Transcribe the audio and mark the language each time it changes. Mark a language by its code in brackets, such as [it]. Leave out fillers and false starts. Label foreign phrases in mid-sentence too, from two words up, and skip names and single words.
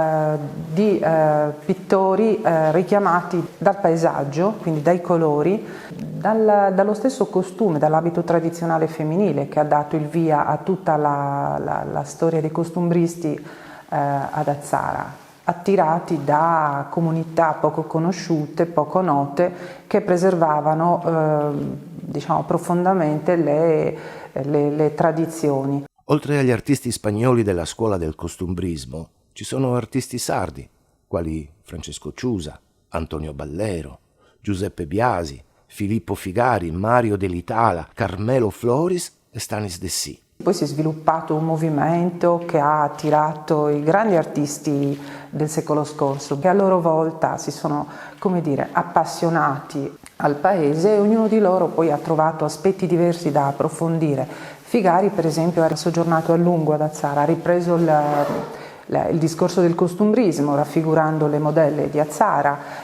[it] di pittori richiamati dal paesaggio, quindi dai colori, dallo stesso costume, dall'abito tradizionale femminile che ha dato il via a tutta la storia dei costumbristi ad Azzara, attirati da comunità poco conosciute, poco note, che preservavano profondamente le tradizioni. Oltre agli artisti spagnoli della scuola del costumbrismo, ci sono artisti sardi, quali Francesco Ciusa, Antonio Ballero, Giuseppe Biasi, Filippo Figari, Mario Delitala, Carmelo Floris e Stanis Dessì. Poi si è sviluppato un movimento che ha attirato i grandi artisti del secolo scorso, che a loro volta si sono, appassionati al paese, e ognuno di loro poi ha trovato aspetti diversi da approfondire. Figari, per esempio, era soggiornato a lungo ad Azzara, ha ripreso il discorso del costumbrismo, raffigurando le modelle di Azzara.